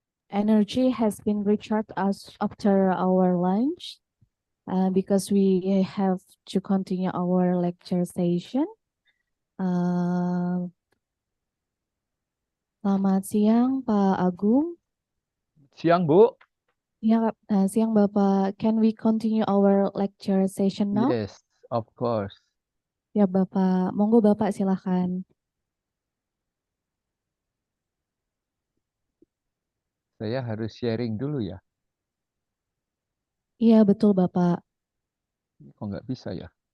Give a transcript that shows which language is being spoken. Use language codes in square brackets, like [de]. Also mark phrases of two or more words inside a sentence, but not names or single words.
[en] energy has been recharged us after our lunch because we have to continue our lecture session. [id] Selamat siang Pak Agung. Siang, Bu. Ya, siang Bapak. [en] Can we continue our lecture session now? Yes, of course. [id] Ya Bapak, monggo Bapak silakan. Saya harus sharing dulu ya. Iya betul Bapak. Kok nggak bisa ya?